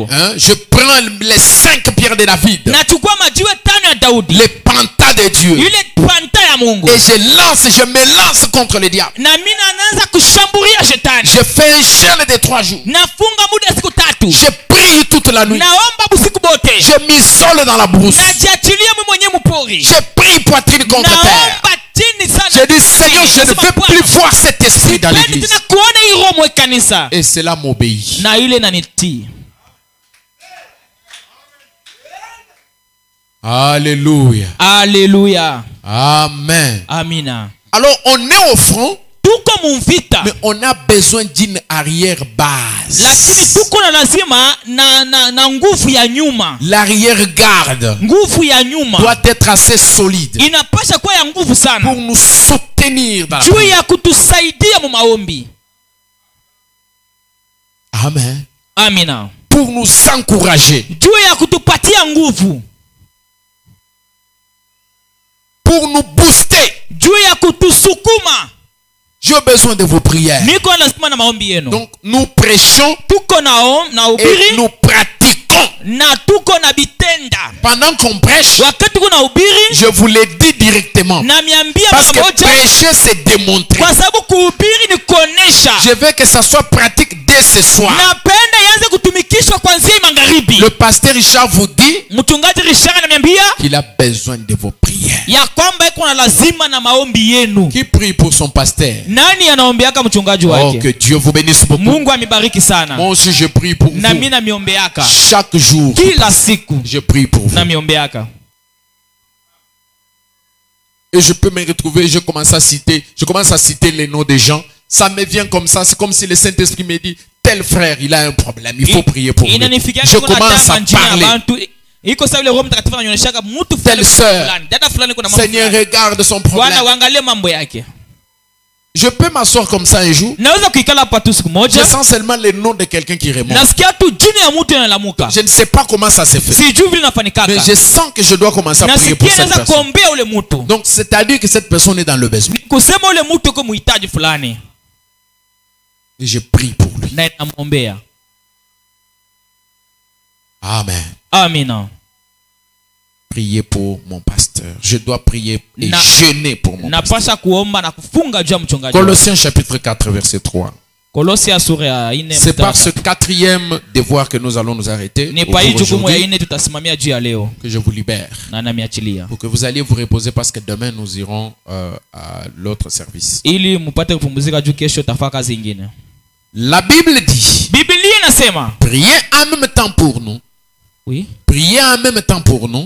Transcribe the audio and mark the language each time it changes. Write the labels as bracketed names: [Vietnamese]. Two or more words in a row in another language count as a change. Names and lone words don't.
[French] Je prends les 5 pierres de David. [Swahili] Nachukua majiwe 5 ya Daudi. [French] Les pantas de Dieu. [Swahili] Ile panta ya Mungu. [French] Et je me lance contre le diable. [Swahili] Na mimi naanza kushambulia shetani. [French] Je fais un jeûne de 3 jours. [Swahili] Nafunga muda siku 3. [French] Je prie toute la nuit. [Swahili] Naomba usiku bote. [French] Je m'isole dans la brousse. [Swahili] Najiachilia mimi mwenyewe mpori. [French] Je prie poitrine contre terre. [Swahili] Naomba chini sana. [French] Je dis Seigneur, je ne veux plus voir cet esprit dans l'église. [Swahili] Tena kuona hii roho mwe kanisa. [French] Et cela m'obéit. [Swahili] Na ile nanitii. [French] Alléluia. [Swahili] Alléluia. [French] Amen. [Swahili] Amina. [French] Alors on est au front, [Swahili] Tuko mumvita. [French] mais on a besoin d'une arrière base. [Swahili] Lakini tuko na lazima na nguvu ya nyuma. [French] L'arrière garde [Swahili] Nguvu ya nyuma [French] doit être assez solide [Swahili] inapasha kuwa ya nguvu sana. [French] pour nous soutenir dans la [Swahili] Juu [French] prière. [Swahili] ya kutusaidia mu maombi. [French] Amen. [Swahili] Amina. [French] Pour nous encourager, [Swahili] Juu ya kutupatia nguvu. [French] pour nous booster. [Swahili] Juu ya kutusukuma. [French] J'ai besoin de vos prières. [Swahili] Niko lazima na maombi yenu. [French] Donc nous prêchons [Swahili] Tuko na [French] et [Swahili] ubiri [French] nous pratiquons. [Swahili] na tuko na bitenda. [French] Pendant qu'on prêche, [Swahili] Wakati tuko na ubiri [French] je vous l'ai dit directement. [Swahili] na miambia [French] Parce que [Swahili] pamoja. [French] prêcher, c'est démontrer. [Swahili] Kwa sababu kuhubiri ni kuonesha. [French] Je veux que ça soit pratique dès ce soir. [Swahili] Napenda ianze kutumikishwa kuanzia magharibi. [French] Le pasteur Richard vous dit [Swahili] Mchungaji Richard ananiambia [French] qu'il a besoin de vos prières. [Swahili] ya kwamba iko na lazima na maombi yenu. [French] Qui prie pour son pasteur? [Swahili] Nani anaombeaka mchungaji [French] Oh, [Swahili] wake? [French] que Dieu vous bénisse beaucoup. [Swahili] Mungu amibariki sana. [French] Moi aussi, je prie pour [Swahili] Na mimi [French] vous. [Swahili] namiombeaka [French] Chaque jour, [Swahili] kila siku [French] je prie pour vous. [Swahili] namiombeaka. [French] Et je peux me retrouver, je commence à citer les noms des gens. Ça me vient comme ça. C'est comme si le Saint-Esprit me dit, tel frère, il a un problème. Il faut prier pour lui. Je commence à parler. [Swahili] Iko sawa ile Roho Mtakatifu ananyonyeshaka mtu [French] Telle sœur, [Swahili] fulani. Dada fulani kuna mambo. [French] Seigneur, regarde son [Swahili] Bwana [French] problème. [Swahili] waangalie mambo yake. [French] Je peux m'asseoir comme ça un jour. [Swahili] Naweza kuikala hapa tu siku [French] Je [Swahili] moja. [French] sens seulement le nom de quelqu'un qui remonte. [Swahili] Nasikia tu jina ya mtu analamuka. [French] Je ne sais pas comment ça se fait. [Swahili] Sijui vile nafanikaka. [French] Mais je sens que je dois commencer à prier pour [Swahili] Nasikia [French] cette [Swahili] naweza [French] personne. [Swahili] kuombea ule mtu. [French] Donc, c'est-à-dire que cette personne est dans le besoin. [Swahili] Kusema ule mtu yuko mhitaji fulani. [French] Et je prie pour lui. [Swahili] Na namwombea. [French] Amen. [Swahili] Amina. [French] Prier pour mon pasteur. Je dois prier et jeûner pour mon pasteur. [Swahili] Napasha kuomba na kufunga juu ya mchungaji. [French] Colossiens chapitre 4 verset 3. [Swahili] Kolosia sura ya 4. [French] C'est par ce 4e devoir que nous allons nous arrêter [Swahili] Ni pa hii jukumu ya [French] aujourd'hui, [Swahili] 4 tutasimamia juu ya leo. [French] que je vous libère. [Swahili] Na namiachilia. [French] Pour que vous alliez vous reposer parce que demain nous irons à l'autre service. [Swahili] Ili mpate kupumzika juu kesho tafaka kazi nyingine. [French] La Bible dit, [Swahili] Biblia inasema, [French] priez en même temps pour nous. oui, Priez en même temps pour nous,